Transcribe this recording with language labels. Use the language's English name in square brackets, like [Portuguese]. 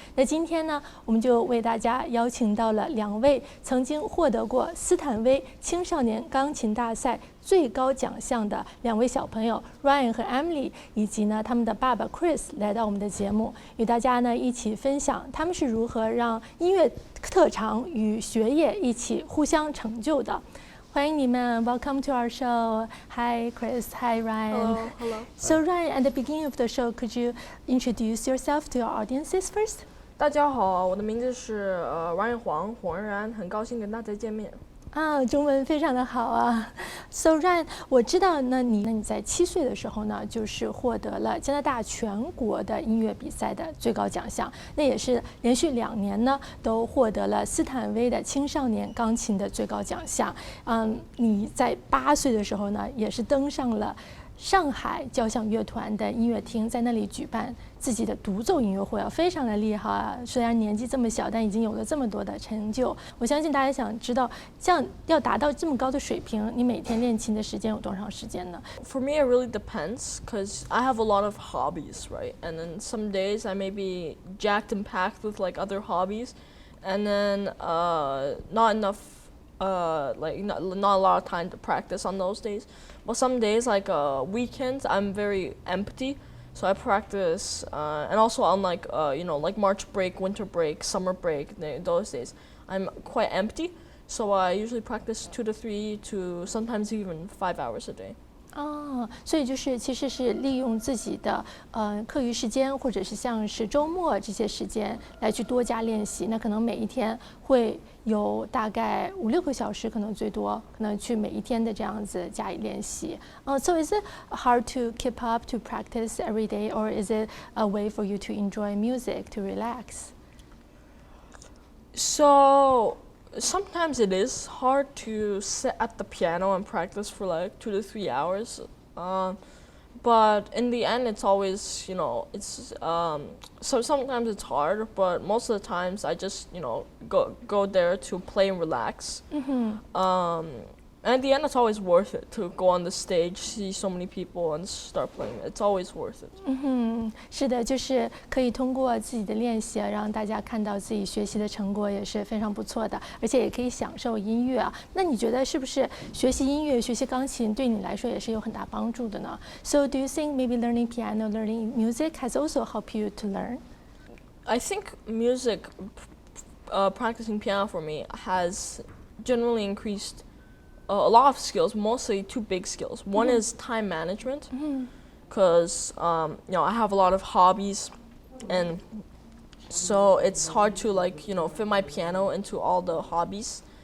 [Chinese] 那今天呢，我们就为大家邀请到了2位曾经获得过斯坦威青少年钢琴大赛最高奖项的2位小朋友 Ryan 和 Emily， 以及呢他们的爸爸 Chris 来到我们的节目，与大家呢一起分享他们是如何让音乐特长与学业一起互相成就的。欢迎你们 [English] ，Welcome to our show. Hi, Chris. Hi, Ryan. Hello. So, Ryan, at the beginning of the show, could you introduce yourself to our audiences first? [Chinese] 大家好，我的名字是Ryan黄然然，很高兴跟大家见面。中文非常的好啊。 So Ryan， 我知道呢，你在7岁的时候呢，就是获得了加拿大全国的音乐比赛的最高奖项，那也是连续2年呢都获得了斯坦威的青少年钢琴的最高奖项。你在8岁的时候呢，也是登上了上海交响乐团的音乐厅，在那里举办自己的独奏音乐会，非常的厉害啊！虽然年纪这么小，但已经有了这么多的成就。我相信大家想知道，这样要达到这么高的水平，你每天练琴的时间有多长时间呢？ [English] For me, it really depends, because I have a lot of hobbies, right? And then some days I may be jacked and packed with like other hobbies, and then not enough, not a lot of time to practice on those days. But some days, like weekends, I'm very empty. So I practice, and also on like March break, winter break, summer break, those days, I'm quite empty. So I usually practice 2 to 3 to sometimes even 5 hours a day. [Chinese] 所以其实是利用自己的课余时间，或者是像是周末这些时间来去多加练习。那可能每一天会有大概5-6个小时，可能最多，可能去每一天的这样子加以练习。 [English] So is it hard to keep up to practice every day, or is it a way for you to enjoy music, to relax? So sometimes it is hard to sit at the piano and practice for like 2 to 3 hours. But in the end, it's always, it's so sometimes it's hard, but most of the times I just, go there to play and relax. And at the end, it's always worth it to go on the stage, see so many people, and start playing. It's always worth it. [Chinese] 是的，就是可以通过自己的练习，让大家看到自己学习的成果，也是非常不错的，而且也可以享受音乐啊。那你觉得是不是学习音乐、学习钢琴对你来说也是有很大帮助的呢？ [English] So do you think maybe learning piano, learning music has also helped you to learn? I think music, practicing piano for me has generally increased a lot of skills, mostly 2 big skills. One is time management, because I have a lot of hobbies, and so it's hard to fit my piano into all the hobbies.